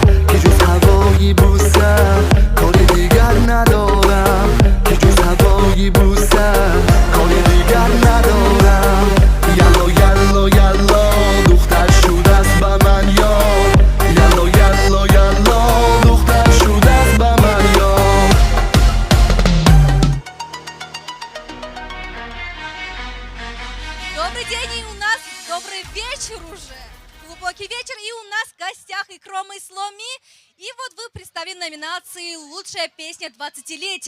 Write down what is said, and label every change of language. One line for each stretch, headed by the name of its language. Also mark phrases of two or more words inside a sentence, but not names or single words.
Tajik: که جز هوایی بوسه کاری دیگر ندارم. که جز هوایی بوسه کاری دیگر ندارم. یلا یلا یلا دختر شده است به من یار. یلا یلا یلا دختر شده است به من یار.
Russian: Добрый день, и у нас добрый вечер уже. Глубокий вечер, и у нас в гостях Икром Исломи. И вот вы представили номинации «Лучшая песня 20-летия».